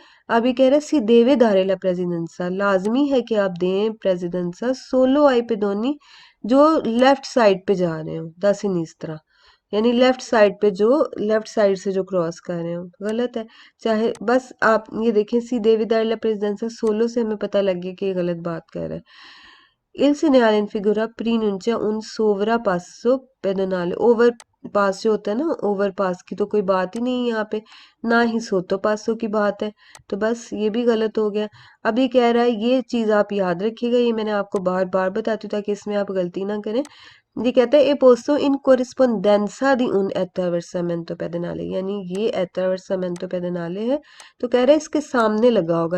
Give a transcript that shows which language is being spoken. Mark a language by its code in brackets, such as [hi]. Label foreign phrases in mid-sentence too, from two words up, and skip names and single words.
[ur] اب یہ کہہ رہے ہیں [it] si deve dare la precedenza, [ur] لازمی ہے کہ آپ دیں [it] precedenza solo ai pedoni, [ur] جو [en] left side [ur] پہ جا رہے ہو [it] da sinistra, [ur] یعنی [en] left side [ur] پہ، جو [en] left side [ur] سے جو کراس کر رہے ہو. غلط ہے. چاہے بس آپ یہ دیکھیں [it] si deve dare la precedenza solo [ur] سے ہمیں پتا لگ گیا کہ یہ غلط بات کر رہا ہے. [it] Il segnale in figura pronuncia un sovrapasso pedonale, [en] over pass [ur] جو ہوتا ہے نا, [en] over pass [ur] کی تو کوئی بات ہی نہیں ہے یہاں پہ، نا ہی [it] sotto passo [ur] کی بات ہے، تو بس یہ بھی غلط ہو گیا. اب یہ کہہ رہا ہے یہ چیز آپ یاد رکھیے گا، یہ میں نے آپ کو بار بار بتاتی ہوں تاکہ اس میں آپ غلطی نہ کریں. یہ کہتا ہے [it] è posto in corrispondenza di un attraversamento pedonale, [ur] یعنی یہ [it] attraversamento pedonale [ur] ہے، تو کہہ رہا ہے اس کے سامنے لگا ہوگا.